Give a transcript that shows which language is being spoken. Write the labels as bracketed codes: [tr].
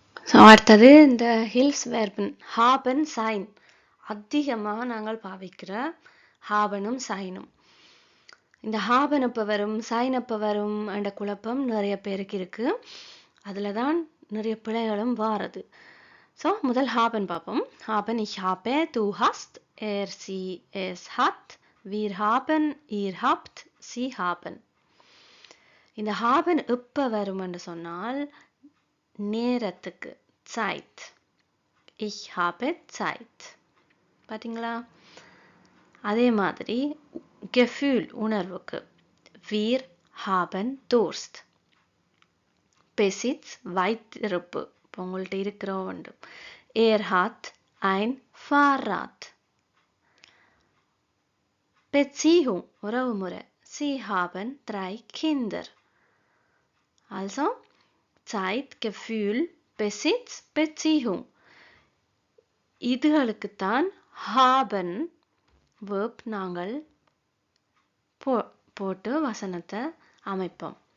[ta] So அடுத்தது இந்த hills வேர்பன் happen, sign. அதிகமாக நாங்கள் பாவிக்கிற ஹாபனும் சைனும். இந்த ஹாபன் எப்போ வரும், சைன் எப்போ வரும் என்ற குழப்பம் நிறைய பேருக்கு இருக்கு. அதில் தான் நிறைய பிழைகளும் வாரது. ஸோ முதல் ஹாபன் பார்ப்போம். [de] ஹாபன் ich habe, du hast, sie es hat, wir haben, ihr habt, sie haben. [ta] இந்த ஹாபன் எப்போ வரும் என்று சொன்னால் நேரத்துக்கு, Zeit. [de] Ich habe Zeit. [ta] பார்த்தீங்களா? அதே மாதிரி Gefühl உணர்வுக்கு [de] wir haben Durst. [ta] Besitz வைத்திருப்பு, இப்போ உங்கள்கிட்ட இருக்கிற ஒன்று. [de] hat ein Fahrrad. [ta] Beziehung உறவுமுறை. [de] Sie haben 3 Kinder. Also Zeit, Gefühl, Besitz, Beziehung. [ta] இதுகளுக்குத்தான் haben verb நாங்கள் போட்டு வசனத்தை அமைப்போம்.